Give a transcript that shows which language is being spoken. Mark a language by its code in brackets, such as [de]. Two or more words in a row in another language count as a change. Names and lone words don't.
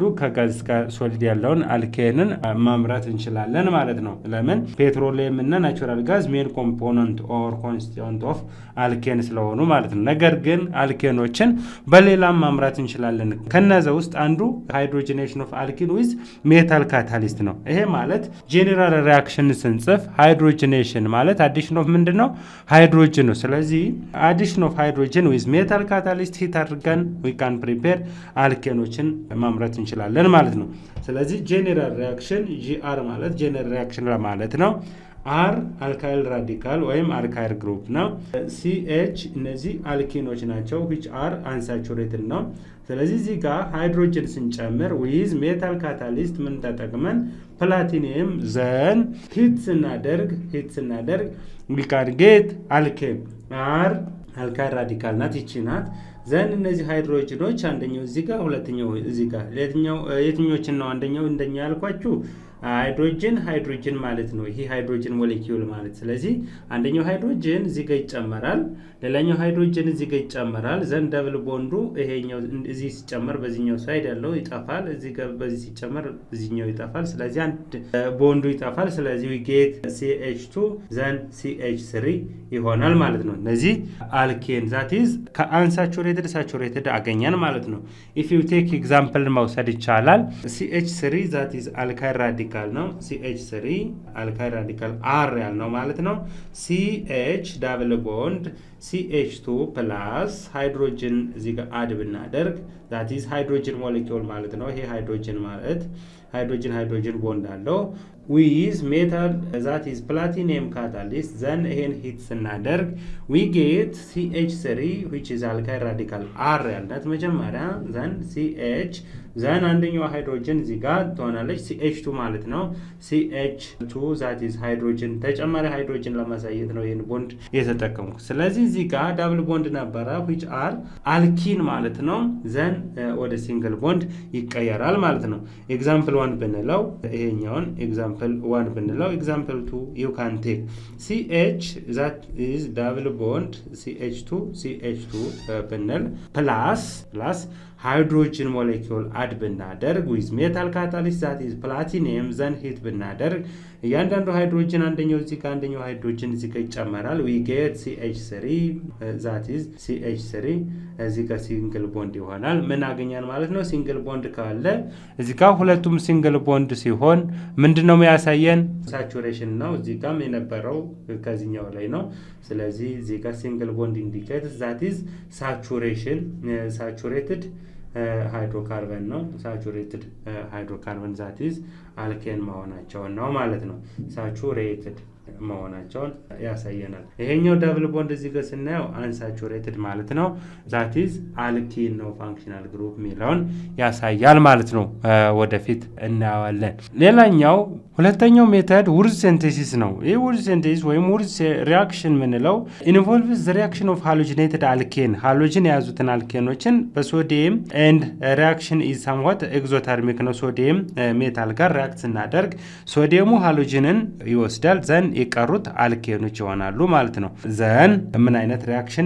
[am] ከጋዝ ጋር ሶሊድ ያለውን አልኬንን ማምረት እንችላለን ማለት ነው። ለምን ፔትሮሊየም እና [en] natural gas main component or constituent of alkane [am] ስለሆኑ ማለት ነው። ነገር ግን አልኬኖችን በሌላም ማምረት እንችላለን። ከነዛ ውስጥ አንዱ [en] hydrogenation of alkyne with metal catalyst [am] ነው። ይሄ ማለት [en] general reaction [am] ስንጽፍ ሃይድሮጂኔሽን ማለት [en] addition of [am] ምንድነው? ሃይድሮጅን ነው። ስለዚህ [en] addition of hydrogen with metal catalyst heat [am] አድርገን [en] we can prepare [am] አልኬኖችን ማምረት እንችላለን ማለት ነው። ስለዚህ [en] general reaction GR [am] ማለት [en] general reaction [am] ለማለት ነው። አር [en] alkyl radical [am] ወይም [en] alkyl group [am] ነው። ሲኤች እነዚህ አልኪኖች ናቸው [en] which are unsaturated [am] ነው። ስለዚህ እዚህ ጋር ሃይድሮጅን ስንጨምር [en] with metal catalyst [am] ምን ተጠቅመን [en] platinum then heat [am] ስናደርግ [en] we can get alkane R alkyl radical [am] ናት፣ ይቺ ናት። ዘን እነዚህ ሃይድሮጅኖች አንደኛው እዚህ ጋር ሁለተኛው እዚህ ጋር የትኞችን ነው አንደኛው እንደኛ ያልኳችሁ ሃይድሮጅን ማለት ነው። ይሄ [en] hydrogen molecule [am] ማለት። ስለዚህ አንደኛው ሃይድሮጅን እዚህ ጋር ይጨመራል፣ ሌላኛው ሃይድሮጅን እዚህ ጋር ይጨመራል። [en] then double bond [am] ይሄኛው እዚህ ሲጨመር በዚህኛው ሳይድ ያለው ይጠፋል፣ እዚህ ጋር በዚህ ሲጨመር እዚህኛው ይጠፋል። ስለዚህ አንድ ቦንዱ ይጠፋል። ስለዚህ [en] we get CH2 then CH3 [am] ይሆናል ማለት ነው። እነዚህ አልኬን [en] that is ከunsaturated saturated [am] አገኘን ማለት ነው። [en] if you take example [am] መውሰድ ይቻላል። CH3 [en] that is alkyl radical [am] ነው። CH3 [en] alkyl radical R [am] ያልነው ማለት ነው። [en] CH double bond CH2 plus [am] ሃይድሮጅን እዚህ ጋር አድ ብናደርግ [en] that is hydrogen molecule [am] ማለት ነው። ይሄ ሃይድሮጅን ማለት [en] hydrogen bond [am] አለው [en] with metal that is platinum catalyst then [am] ይሄን ሂት ስናደርግ [en] we get CH3 which is alkyl radical R [am] ያልናት መጀመሪያ [en] then CH then [am] አንደኛው ሃይድሮጅን እዚህ ጋር ትሆናለች CH2 ማለት ነው። CH2 [en] that is [am] ሃይድሮጅን ተጨማሪ ሃይድሮጅን ለማሳየት ነው ይሄን ቦንድ የተጠቀምኩት። ስለዚህ እዚህ ጋር [en] double bond [am] ነበረ [en] which are [am] አልኪን ማለት ነው። then ወደ [en] single bond [am] ይቀየራል ማለት ነው። ኤግዛምፕል 1 ብንለው ይሄኛውን ኤግዛምፕል 1 ብንለው ኤግዛምፕል 2 [en] you can take CH that is double bond [am] CH2 ብንል plus [en] hydrogen molecule add [am] ብናደርግ [en] with metal catalyst that is platinum then [am] ሂት ብናደርግ እያንዳንዱ ሃይድሮጅን አንደኛው እዚህ ጋር አንደኛው ሃይድሮጅን እዚህ ጋር ይጨመራል [en] we get CH3 that is CH3 [am] እዚህ ጋር [en] single bond [am] ይሆናል። ምን አገኛን ማለት ነው? [en] single bond [am] ካለ እዚህ ጋር ሁለቱም [en] single bond [am] ሲሆን ምንድነው የሚያሳየን? ሳቹሬሽን ነው። እዚህ ጋርም የነበረው ከዚህኛው ላይ ነው። ስለዚህ እዚህ ጋር [en] single bond indicates that is saturated [am] ሃይድሮካርበን ነው። [en] saturated hydrocarbon that is [am] አልኬን መሆናቸው ነው ማለት ነው። ሳቹሬትድ መሆናቸውን ያሳየናል። ይሄኛው [en] double bond [am] እዚህ ጋር ስናየው አንሳቹሬትድ ማለት ነው። [en] that is [am] አልኪን ነው [en] functional group [am] የሚለውን ያሳያል ማለት ነው። ወደፊት እናያለን። ሌላኛው ሁለተኛው [en] method Wurtz synthesis [am] ነው። ይህ [en] Wurtz synthesis [am] ወይም [en] Wurtz reaction [am] የምንለው [en] involves the reaction of halogenated alkane [am] ሃሎጂን የያዙትን አልኬኖችን በሶዲየም [en] and reaction is somewhat exothermic [am] ነው። [en] sodium metal [am] ጋር ሪአክት ስናደርግ ሶዲየሙ ሃሎጂንን ይወስዳል፣ ዘን የቀሩት አልኬኖች ይሆናሉ ማለት ነው። ዘን ምን አይነት ሪአክሽን?